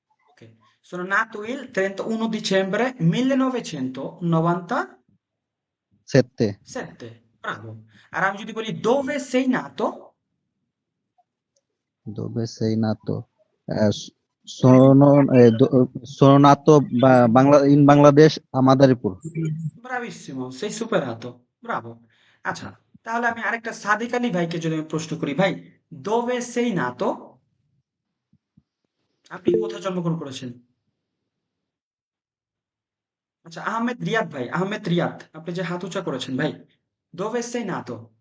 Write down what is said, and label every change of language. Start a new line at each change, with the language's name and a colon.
Italian: Ok, sono nato il 31 dicembre 1997। 7. Bravo।
Bangla: আর আমি যদি বলি
Italian: dove sei nato? Dove sei nato? Sono, sono nato in Bangladesh a Madaripur. Bravissimo, sei superato, bravo।
Bangla: আচ্ছা, তাহলে আমি আরেকটা সাদিক আলী ভাইকে যদি আমি প্রশ্ন করি, ভাই
Italian: dove sei nato,
Bangla: আপনি কোথায় জন্মগ্রহণ করেছেন? আচ্ছা, আহমেদ রিয়াদ ভাই, আহমেদ রিয়াদ, আপনি যে হাত উঁচা করেছেন ভাই,
Italian: dove sei nato?